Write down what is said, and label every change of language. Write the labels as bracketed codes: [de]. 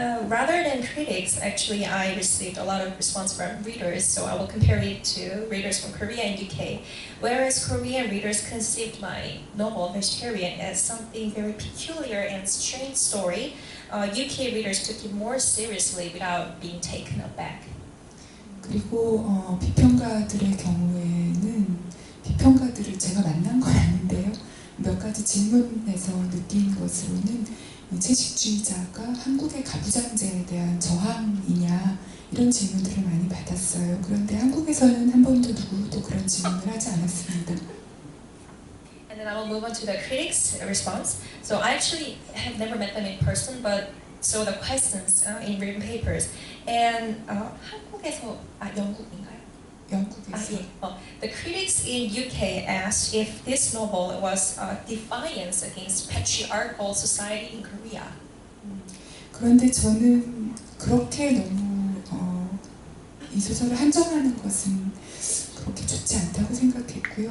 [en] Rather than critics, actually, I received a lot of response from readers, so I will compare it to readers from Korea and UK. Whereas Korean readers conceived my novel Vegetarian as something very peculiar and strange story, UK readers took it more seriously without being taken aback. [ko] 그리고 비평가들의 경우에는 비평가들을 제가 만난 건 아닌데요. 몇 가지 질문에서 느낀 것으로는 채식주의자가 한국의 가부장제에 대한 저항이냐 이런 질문들을 많이 받았어요. 그런데 한국에서는 한 번도 누구도 그런 질문을 하지 않았습니다. [en] And then I will move on to the critics' response. So I actually have never met them in person, but saw the questions in written papers. [ko] And 한국에서 영국인가요? 영국에서. 예. [en] The critics in UK asked if this novel was a defiance against patriarchal society in Korea. [ko] 그런데 저는 그렇게 너무 이 소설을 한정하는 것은 그렇게 좋지 않다고 생각했고요.